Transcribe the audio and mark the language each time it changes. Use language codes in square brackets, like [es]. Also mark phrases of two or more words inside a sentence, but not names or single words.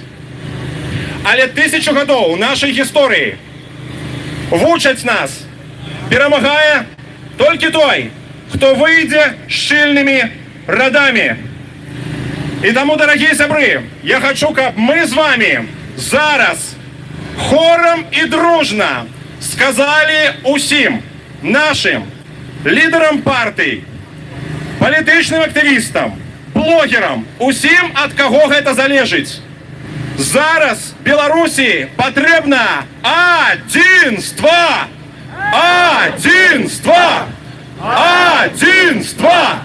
[be] Але 1000 гадоў нашай гісторыі вучаць нас: перамагае толькі той, хто выйдзе шчыльнымі радамі. І таму, дарагія сябры, я хочу, каб мы з вами зараз хором і дружна сказали усім нашим лідерам партый, палітычным актывістам, блогерам, усім, ад каго гэта залежыць. Зараз Беларусі патрэбна адзінства! Адзінства! Адзінства!